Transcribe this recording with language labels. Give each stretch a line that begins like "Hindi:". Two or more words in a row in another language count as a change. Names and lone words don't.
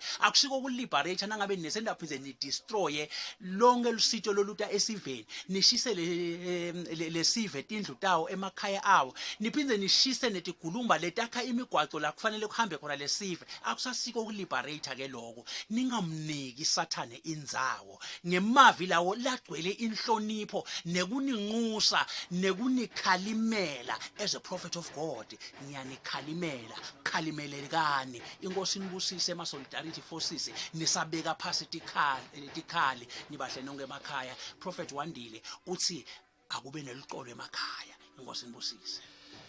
Swati: Akusiko ukuliberate nangabe nina sendaphindze nidestroye lonke lusito loluta esiveni, nishise lesive tindlu tawo emakhaya awo, niphindze nishise netigulumba letakha imigwaco la kufanele kuhambe khona lesive. Akusasiko ukuliberate ke lokho. Ningamniki Sathane indzawo. Ngemavi lawo lagcwele inhlonipho nekuninxusa nekunikhalimela.
English: As a prophet of God
Swati: ngiyanikhalimela, khalimelekani. Inkosi nibusise ema-
English: solidarity forces,
Swati: nisabeka phasi tikhali nibahle nonke emakhaya. Prophet Wandile uthi akube neliqolo emakhaya. Inkosi nibusise.